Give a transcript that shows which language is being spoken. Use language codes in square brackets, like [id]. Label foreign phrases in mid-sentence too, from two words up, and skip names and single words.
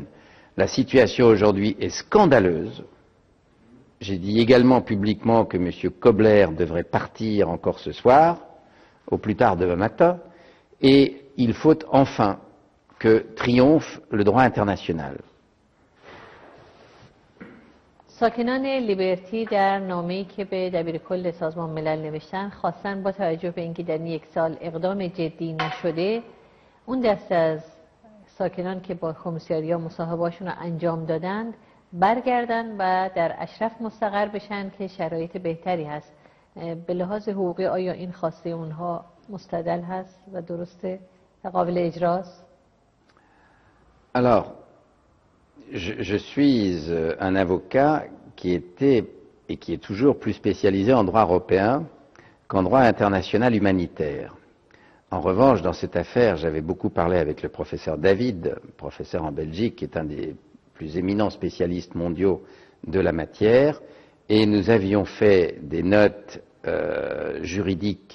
[fr] La situation aujourd'hui est scandaleuse. J'ai dit également publiquement que M. Kobler devrait partir encore ce soir, au plus tard demain matin, et il faut enfin que triomphe le droit international. [fa] ساکنان لیبرتی در نامه‌ای که به دبیرکل سازمان ملل نوشتن خواستن با توجه به اینکه در این یک سال اقدام جدی نشده اون دسته از ساکنان که با کمیساریا مصاحبه‌هاشون رو انجام دادند برگردن و در اشرف مستقر بشن که شرایط بهتری هست. به لحاظ حقوقی آیا این خواسته اونها مستدل هست و درسته و قابل اجراست؟ [fr] Alors, je suis un avocat qui était et qui est toujours plus spécialisé en droit européen qu'en droit international humanitaire. En revanche, dans cette affaire, j'avais beaucoup parlé avec le professeur David, professeur en Belgique, qui est un des plus éminents spécialistes mondiaux de la matière, et nous avions fait des notes juridiques